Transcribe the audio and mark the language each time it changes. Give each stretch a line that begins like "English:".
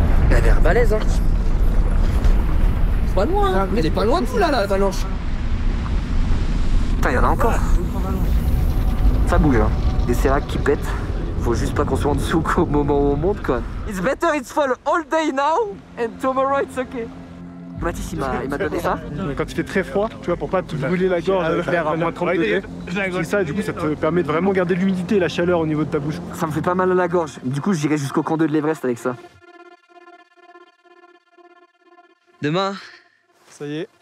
French: Elle a l'air balèze, hein? C'est pas loin, hein? Elle est pas loin de vous là, l'avalanche. Putain, y'en a encore. Ça bouge, hein. Des séracs qui pètent. Faut juste pas qu'on soit en dessous qu'au moment où on monte, quoi.
English: It's better it's fall all day now, and tomorrow it's okay.
French: Mathis, il m'a donné ça. Quand il fait très froid, tu vois, pour pas te brûler la gorge avec l'air à moins 30 degrés. C'est ça, du coup, ça te permet de vraiment garder l'humidité et la chaleur au niveau de ta bouche. Ça me fait pas mal à la gorge. Du coup, j'irai jusqu'au camp 2 de l'Everest avec ça. Demain. Ça y est.